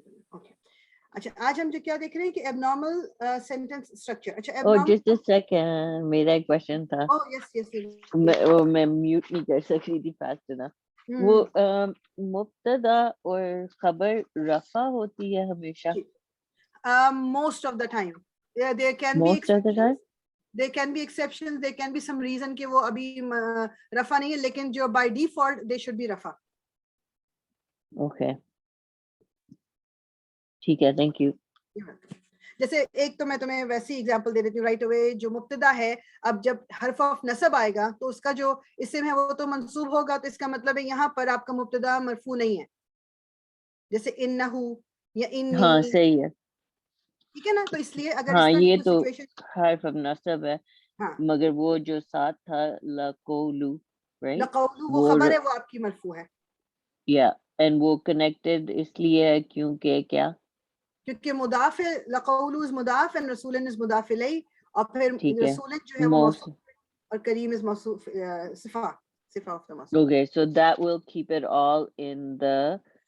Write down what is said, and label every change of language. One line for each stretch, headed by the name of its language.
Urdu: Okay اچھا, آج ہم جو کیا دیکھ رہے ہیں کہ
English: Abnormal sentence structure.
Urdu: اچھا ایب اور نارمل, جسٹ سیکنڈ, میرا ایک کوشچن تھا,
English: yes yes,
Urdu: میں میوٹ نہیں کر سک رہی تھی فاسٹ نا. وہ مبتدا اور خبر رفع ہوتی ہے ہمیشہ؟
English: most of the time there can be Most of the time? there can be exceptions, there can be some reason
Urdu: کہ وہ ابھی رفع نہیں ہے, لیکن جو
English: by default they should be رفع.
Urdu: اوکے ٹھیک ہے, تھینک یو. جیسے ایک تو میں تمہیں ویسی ایگزامپل دے دیتی ہوں
English: Right away.
Urdu: جو مبتدا ہے, اب جب حرف آف نصب آئے گا تو اس کا جو اسم ہے وہ تو منصوب ہوگا, تو اس کا مطلب ہے یہاں پر آپ کا مبتدا مرفوع نہیں ہے, جیسے انہو یا انی. ہاں صحیح ہے, ٹھیک ہے نا, تو اس لیے اگر ہاں اس طرح یہ کی تو سچویشن, حرف نصب ہے, ہاں مگر وہ جو ساتھ تھا لقولو, رائٹ, لقولو وہ خبر ہے, وہ آپ کی مرفوع ہے. یا اینڈ وہ کنیکٹڈ اس لیے ہے کیونکہ کیا, کیونکہ مضاف ہے, لقولو از مضاف and رسول از مضاف الیہ, اور پھر ٹھیک ہے, رسول جو ہے وہ موصوف اور کریم از موصوف, صفہ آف دا موصوف.
English: okay, so that will keep it all in the